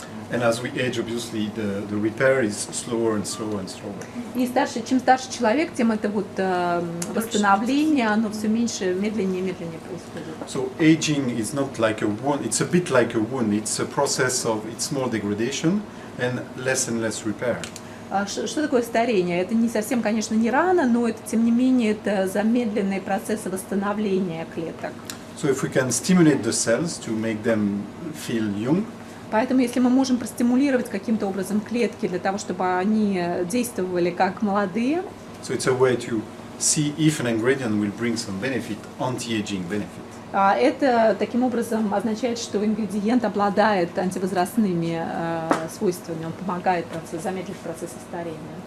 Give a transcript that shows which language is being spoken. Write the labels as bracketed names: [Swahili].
[English] And as we age, obviously, the repair is slower and slower and slower. [Russian] И чем старше человек, тем это восстановление, оно все меньше, медленнее и медленнее происходит. [English] So aging is not like a wound, it's a bit like a wound, it's a process of, it's more degradation and less repair. [Russian] Что такое старение? Это не совсем, конечно, не рано, но это, тем не менее, это замедленные процессы восстановления клеток. [English] So if we can stimulate the cells to make them feel young, [Russian] Поэтому, если мы можем простимулировать каким-то образом клетки для того, чтобы они действовали как молодые, [English] So it's a way to see if an ingredient will bring some benefit, anti-aging benefit. [Russian] это таким образом означает, что ингредиент обладает антивозрастными свойствами, он помогает замедлить процесс старения.